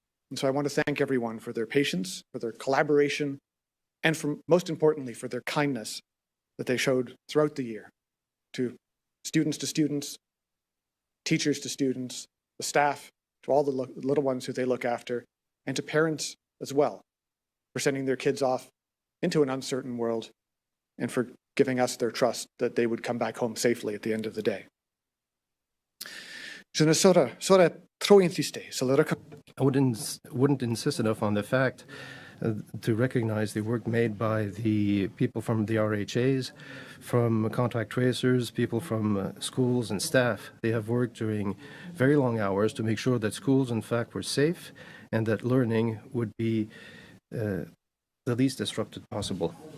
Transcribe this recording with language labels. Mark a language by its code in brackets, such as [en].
[en] And so I want to thank everyone for their patience, for their collaboration, and most importantly, for their kindness that they showed throughout the year to students, teachers to students, the staff, to all the little ones who they look after, and to parents as well, for sending their kids off into an uncertain world and for giving us their trust that they would come back home safely at the end of the day. [fr] Je ne saurais trop insister. [en] I wouldn't insist enough on the fact to recognize the work made by the people from the RHAs, from contact tracers, people from schools and staff. They have worked during very long hours to make sure that schools, in fact, were safe and that learning would be the least disrupted possible.